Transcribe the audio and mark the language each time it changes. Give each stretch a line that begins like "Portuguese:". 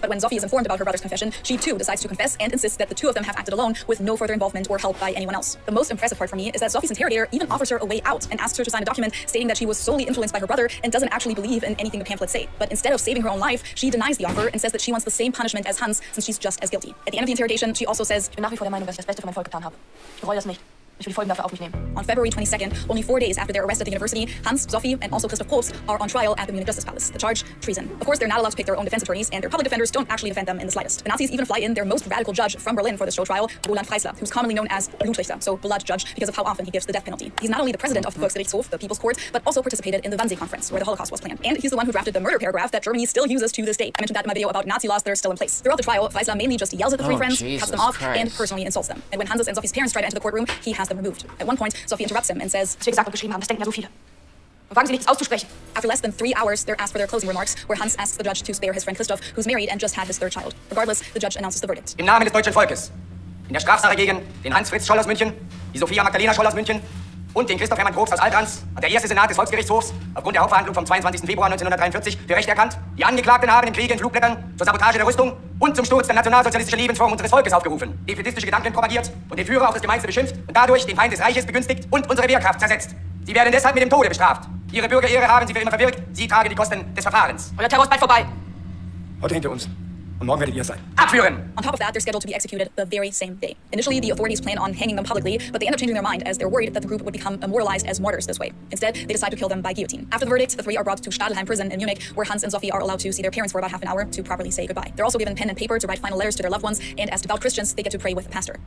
English: But when Sophie is informed about her brother's confession, she too decides to confess and insists that the two of them have acted alone with no further involvement or help by anyone else. The most impressive part for me is that Sophie's interrogator even offers her a way out and asks her to sign a document stating that she was solely influenced by her brother and doesn't actually believe in anything the pamphlets say. But instead of saving her own life, she denies the offer and says that she wants the same punishment as Hans, since she's just as guilty. At the end of the interrogation, she also says,
German: Ich bin nach wie vor der Meinung, dass ich das Beste für mein Volk getan habe. Ich bereue das nicht. Ich will die Folgen dafür auf mich nehmen.
English: On February 22nd, only 4 days after their arrest at the university, Hans, Sophie, and also Christoph Probst are on trial at the Munich Justice Palace. The charge, treason. Of course, they're not allowed to pick their own defense attorneys, and their public defenders don't actually defend them in the slightest. The Nazis even fly in their most radical judge from Berlin for this show trial, Roland Freisler, who's commonly known as Blutrichter, so blood judge, because of how often he gives the death penalty. He's not only the president of the Volksgerichtshof, the People's Court, but also participated in the Wannsee Conference, where the Holocaust was planned. And he's the one who drafted the murder paragraph that Germany still uses to this day. I mentioned that in my video about Nazi laws that are still in place. Throughout the trial, Freisler mainly just yells at the three friends, cuts them off, and personally insults them. And when Hans's and Sophie's parents try to enter the courtroom, he has them removed. At one point, Sophie interrupts him and says,
German: Was wir gesagt und geschrieben haben, das denken ja so viele. Und wagen Sie nichts auszusprechen.
English: After less than 3 hours, they're asked for their closing remarks, where Hans asks the judge to spare his friend Christoph, who's married and just had his 3rd child. Regardless, the judge announces the verdict.
German: Im Namen des deutschen Volkes, in der Strafsache gegen den Hans-Fritz Scholl aus München, die Sophia Magdalena Scholl aus München und den Christoph Hermann Probst aus Altranz hat der erste Senat des Volksgerichtshofs aufgrund der Hauptverhandlung vom 22. Februar 1943 für Recht erkannt. Die Angeklagten haben im Krieg in Flugblättern zur Sabotage der Rüstung und zum Sturz der nationalsozialistischen Lebensform unseres Volkes aufgerufen, defetistische Gedanken propagiert und den Führer auf das Gemeinste beschimpft und dadurch den Feind des Reiches begünstigt und unsere Wehrkraft zersetzt. Sie werden deshalb mit dem Tode bestraft. Ihre Bürgerehre haben Sie für immer verwirkt. Sie tragen die Kosten des Verfahrens. Euer Terror ist bald vorbei. Heute hinter uns. Und morgen werdet ihr es sein. Abführen!
English: On top of that, they're scheduled to be executed the very same day. Initially, the authorities plan on hanging them publicly, but they end up changing their mind as they're worried that the group would become immortalized as martyrs this way. Instead, they decide to kill them by guillotine. After the verdict, the three are brought to Stadelheim prison in Munich, where Hans and Sophie are allowed to see their parents for about half an hour to properly say goodbye. They're also given pen and paper to write final letters to their loved ones, and as devout Christians, they get to pray with the pastor.